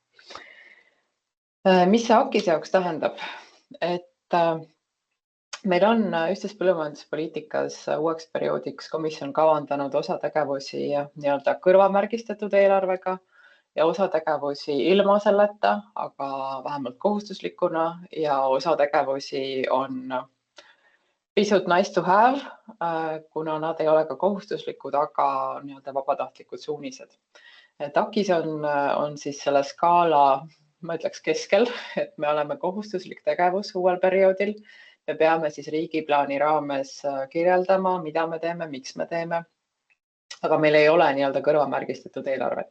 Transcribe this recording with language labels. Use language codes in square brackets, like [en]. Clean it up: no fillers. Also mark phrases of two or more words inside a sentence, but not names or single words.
[et] Mis see AKIS jaoks tähendab? Et meil on ühtses põllumajanduspoliitikas uueks perioodiks komisjon kavandanud osa tegevusi nii-öelda kõrvamärgistatud eelarvega ja osa tegevusi ilma selleta, aga vähemalt kohustuslikuna, ja osa tegevusi on pisut [en] nice to have, [et] kuna nad ei ole ka kohustuslikud, aga nii-öelda vabatahtlikud suunised. Et AKIS on siis selle skaala, ma ütleks, keskel, et me oleme kohustuslik tegevus uuel perioodil. Me peame siis riigiplaani raames kirjeldama, mida me teeme, miks me teeme, aga meil ei ole nii-öelda kõrvamärgistatud eelarvet.